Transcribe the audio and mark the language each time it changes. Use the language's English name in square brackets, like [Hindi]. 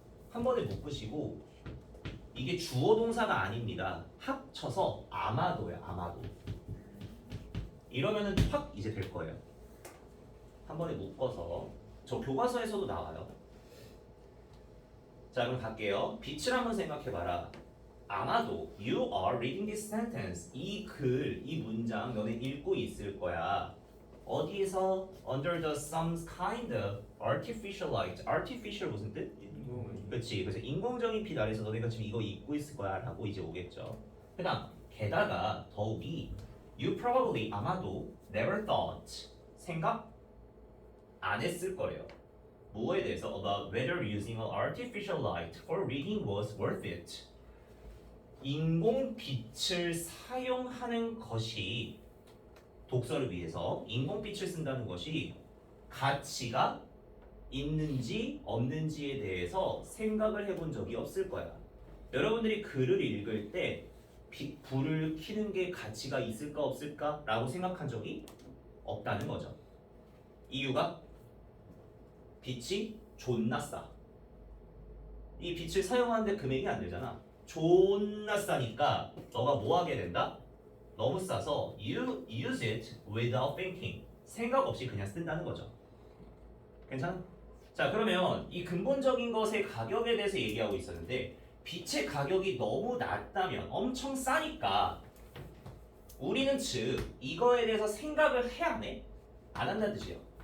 [Korean] 한 번에 묶으시고 이게 주어 동사가 아닙니다. 합쳐서 아마도예요. 아마도. 이러면은 확 이제 될 거예요. 한 번에 묶어서 저 교과서에서도 나와요. 자, 그럼 갈게요. 빛을 한번 생각해봐라. 아마도 [English] you are reading this sentence. [Korean] 이 글, 이 문장 너네 읽고 있을 거야. 어디에서? [English] Under the some kind of artificial light. [Korean] artificial 무슨 뜻? 그렇지. 그래서 인공적인 빛 아래서 너네가 지금 이거 읽고 있을 거야 라고 이제 오겠죠. 그다음 게다가 더욱이 [English] you probably [Korean] 아마도 [English] never thought [Korean] 생각 안 했을 거예요. 뭐에 대해서? [English] About whether using an artificial light for reading was worth it. [Korean] 인공 빛을 사용하는 것이 독서를 위해서 인공빛을 쓴다는 것이 가치가 있는지 없는지에 대해서 생각을 해본 적이 없을 거야. 여러분들이 글을 읽을 때 불을 켜는 게 가치가 있을까 없을까? 라고 생각한 적이 없다는 거죠. 이유가 빛이 존나 싸. 이 빛을 사용하는데 금액이 안 되잖아. 존나 싸니까 너가 뭐 하게 된다? 너무 싸서 [English] you use it without thinking. [Korean] 생각 없이 그냥 쓴다는 거죠. 괜찮아? 자, 그러면 이 근본적인 것의 가격에 대해서 얘기하고 있었는데 빛의 가격이 너무 낮다면 엄청 싸니까 우리는 즉 이거에 대해서 생각을 해야 해? 안 한다는 뜻이에요.